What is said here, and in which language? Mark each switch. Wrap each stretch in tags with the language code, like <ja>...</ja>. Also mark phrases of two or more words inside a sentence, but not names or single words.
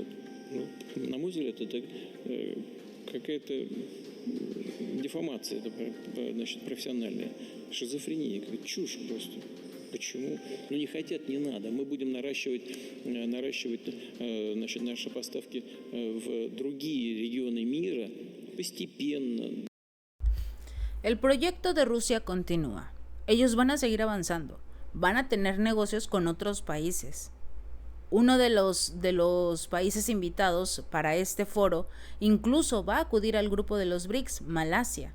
<ru>Ну, на мой взгляд, это какая-то деформация, это, значит, профессиональная шизофрения, какая-то чушь просто. Почему? Ну, не хотят, не надо. Мы будем наращивать значит, наши поставки в другие регионы мира постепенно.</ru> <es>El proyecto de Rusia continúa. Ellos van a seguir avanzando. Van a tener negocios con otros países. Uno de los países invitados para este foro incluso va a acudir al grupo de los BRICS, Malasia.</es>